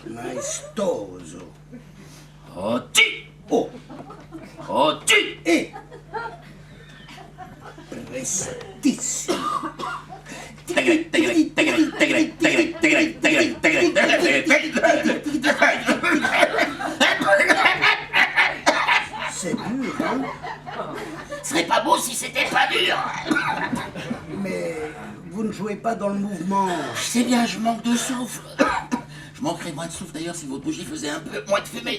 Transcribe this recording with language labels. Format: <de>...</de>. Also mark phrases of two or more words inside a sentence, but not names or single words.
<fr>Maestoso. Oh, tu! Oh, Oh, tu! et prestissimo. Tagrec, tagrec, tagrec, tagrec, tagrec, tagrec, tagrec, tagrec, tagrec. C'est dur, hein? Ce serait pas beau si c'était pas dur. Mais vous ne jouez pas dans le mouvement. Je sais bien, je manque de souffle. Je manquerais moins de souffle d'ailleurs si votre bougie faisait un peu moins de fumée.</fr>